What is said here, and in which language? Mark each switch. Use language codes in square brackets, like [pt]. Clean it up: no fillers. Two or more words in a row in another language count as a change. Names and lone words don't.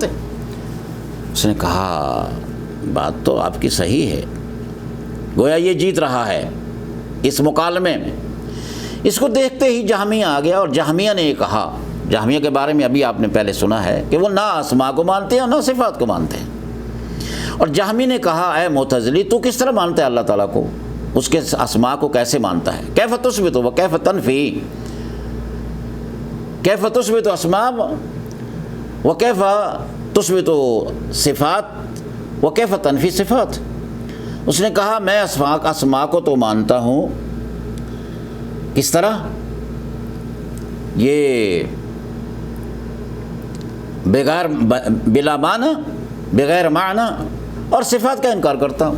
[ur] اس نے کہا بات تو آپ کی صحیح ہے، گویا یہ جیت رہا ہے اس مکالمے میں۔ اس کو دیکھتے ہی جہمیہ آ گیا، اور جہمیہ نے یہ کہا، جہمیہ کے بارے میں ابھی آپ نے پہلے سنا ہے کہ وہ نہ اسماء کو مانتے ہیں اور نہ صفات کو مانتے ہیں۔ اور جہمی نے کہا اے معتزلی، تو کس طرح مانتا ہے اللہ تعالیٰ کو؟ اس کے اسماء کو کیسے مانتا ہے؟ [ar] کیف تثبت و کیف تنفی، کیف تثبت اسماء و کیف تثبت صفات و کیف تنفی صفات۔ [ur] اس نے کہا میں اسماء کو تو مانتا ہوں، کس طرح؟ یہ بغیر بلا معنی، بغیر معنی، اور صفات کا انکار کرتا ہوں۔